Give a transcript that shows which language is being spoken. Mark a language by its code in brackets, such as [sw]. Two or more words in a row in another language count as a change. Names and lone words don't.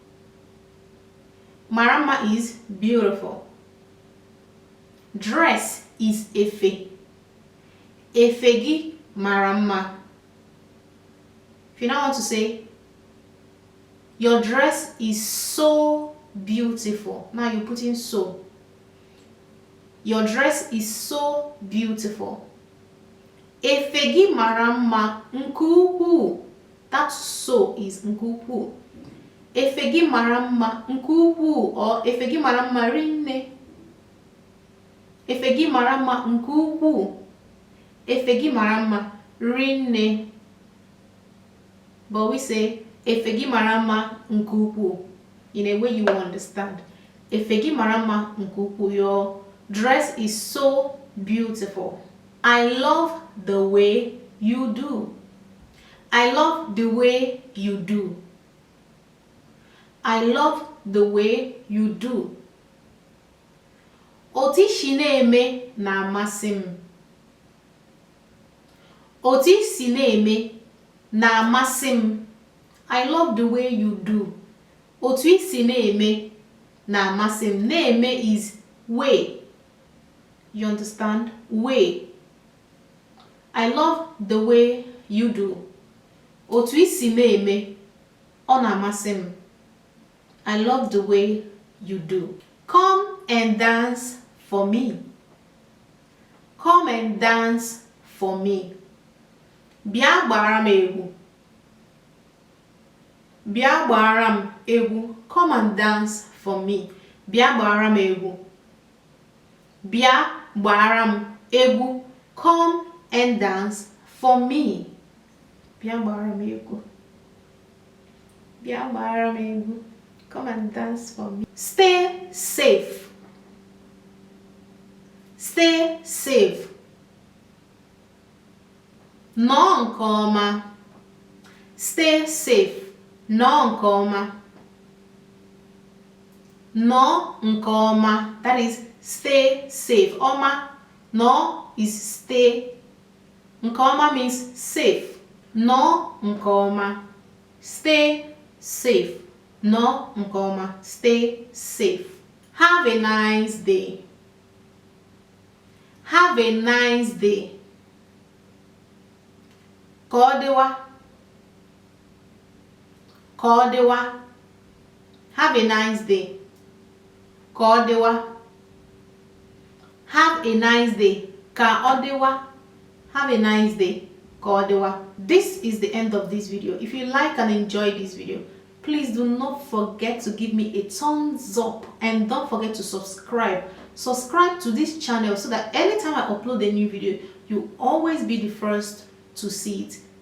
[ig] Mara mma [en] is beautiful. Dress is [ig] efe. Efe gị mara mma. [en] If you now want to say, your dress is so beautiful. Now you put in so. Your dress is so beautiful. [ig] Efe gị mara mma nke ukwuu. [en] That so is [ig] nke ukwuu. Efe gị mara mma nke ukwuu, or efe gị mara mma rinne. Efe gị mara mma nke ukwuu. Efe gị mara mma rinne. [en] But we say [ig] efe gị mara mma nke ukwuu [en] in a way you understand. [ig] Efe gị mara mma nke ukwuu. [en] Your dress is so beautiful. I love the way you do. I love the way you do. I love the way you do. [ig] Otu isi na-eme na-amasị m. Otu isi na-eme na-amasị m. [en] I love the way you do. [ig] Otu isi na-eme na-amasị m. [en] Na-eme is way. You understand? Way. I love the way you do. [ig] Otu isi na-eme ọ na-amasị m. [en] I love the way you do. Come and dance for me. Come and dance for me. [ig] Bịa gbara m egwu. Bịa gbara m egwu. [en] Come and dance for me. [ig] Bịa gbara m egwu. Bịa gbara m egwu. [en] Come and dance for me. [ig] Bịa gbara m egwu. Bịa gbara m egwu. [en] Come and dance for me. Stay safe. Stay safe. [ig] Nọ nke ọma. [en] Stay safe. [ig] Nọ nke ọma. Nọ nke ọma. [en] That is stay safe. Ọma. Nọ is stay. [ig] Nke ọma [en] means safe. [ig] Nọ nke ọma. [en] Stay safe. [ig] Nọ nke ọma. [en] Stay safe. Have a nice day. Have a nice day. [ig] Ka ọ dịwa. Ka ọ dịwa. [en] Have a nice day. [ig] Ka ọ dịwa. [en] Have a nice day. [ig] Ka ọ dịwa. [en] Have a nice day. [ig] Ka ọ dịwa. [en] This is the end of this video. If you like and enjoy this video, please do not forget to give me a thumbs up and don't forget to subscribe. Subscribe to this channel so that anytime I upload a new video, you always be the first to see it.